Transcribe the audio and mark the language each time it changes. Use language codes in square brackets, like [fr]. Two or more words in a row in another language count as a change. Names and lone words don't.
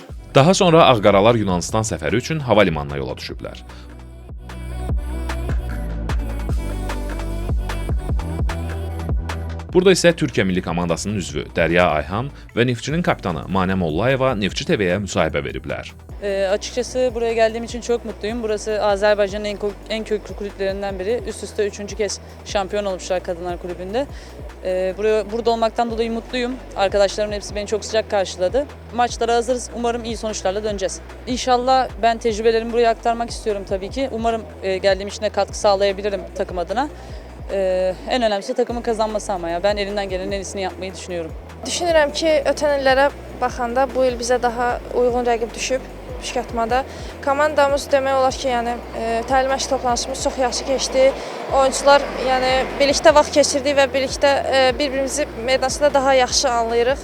[az] Daha sonra Ağqaralar Yunanistan səfəri üçün hava limanına yola düşüblər. Burada isə Türkiyə milli komandasının üzvü Dərya Ayhan və Neftçinin kapitanı Manə Mollayeva Neftçi TV'ye müsahibə veriblər. [tr] Açıkçası buraya geldiğim için çok mutluyum. Burası Azerbaycan'ın en köklü kulüplerinden biri. Üst üste 3. kez şampiyon olmuşlar Kadınlar Kulübü'nde. Burada olmaktan dolayı mutluyum. Arkadaşlarımın hepsi beni çok sıcak karşıladı. Maçlara hazırız. Umarım iyi sonuçlarla döneceğiz. İnşallah ben tecrübelerimi buraya aktarmak istiyorum tabii ki. Umarım geldiğim için de katkı sağlayabilirim takım adına. En önemlisi takımın kazanması ama ya ben elimden gelenin en iyisini yapmayı düşünüyorum. [az] Düşünürəm ki, ötən illərə baxanda bu il bizə daha uyğun rəqib düşüb püşkatmada. Komandamız demək olar ki, yəni təlim məşq toplanışımız çox yaxşı keçdi. Oyuncular yəni birlikdə vaxt keçirdik və birlikdə bir-birimizi meydansında daha yaxşı anlayırıq.